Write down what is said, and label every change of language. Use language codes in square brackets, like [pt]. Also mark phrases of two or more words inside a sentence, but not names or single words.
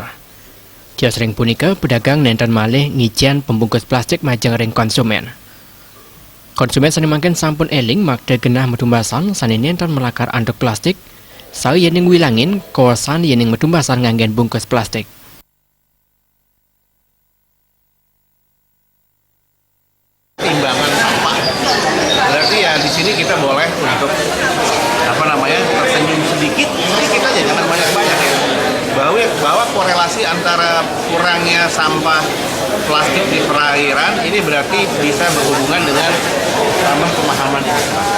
[ban] Kios ring punika pedagang nenten malih ngician pembungkus plastik majeng ring konsumen. Konsumen sanimangken sampun eling makde genah metumbasan sanini nenten melakar anduk plastik, saya yening wilangin kawasan yening metumbasan nganggen bungkus plastik. [id] Timbangan sampah. Berarti ya di sini kita boleh untuk tersenyum sedikit aja, jangan banyak-banyak ya. Bahwa korelasi antara kurangnya sampah plastik di perairan ini berarti bisa berhubungan dengan pemahaman masyarakat.